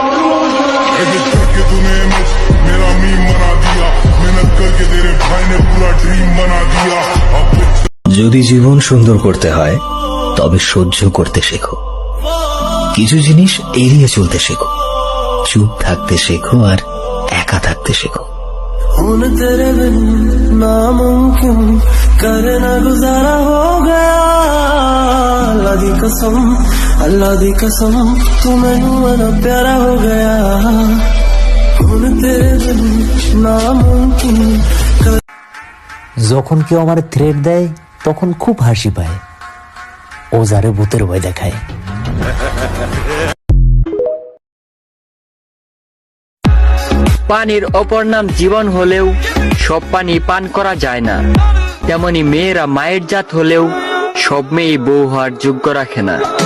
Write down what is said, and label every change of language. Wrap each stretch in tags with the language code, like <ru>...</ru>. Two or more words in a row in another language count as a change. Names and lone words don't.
<bn>যদি জীবন সুন্দর করতে হয় তবে সহ্য করতে শেখো, কিছু জিনিস এড়িয়ে চলতে শেখো, চুপ থাকতে শেখো আর একা থাকতে শেখো।</bn> <pa>ਤੇਰੇ ਬਿਨ ਨਾਮੁਮਕਿਨ ਕਰਨਾ ਗੁਜ਼ਾਰਾ ਹੋ ਗਿਆ, ਅੱਲਾਹ ਦੀ ਕਸਮ ਤੂੰ ਮੈਨੂੰ ਬੜਾ ਪਿਆਰਾ ਹੋ ਗਿਆ, ਹੁਣ ਤੇਰੇ ਬਿਨ ਨਾਮੁਮਕਿਨ।</pa> <bn>যখন কেউ আমার থ্রেট দেয় তখন খুব হাসি পায়, ও যারে ভূতের ভয় দেখায়। পানির অপর নাম জীবন হলেও সব পানি পান করা যায় না, তেমনি মেয়েরা মায়ের জাত হলেও সব মেয়ে বউ হওয়ার যোগ্য রাখে না।</bn>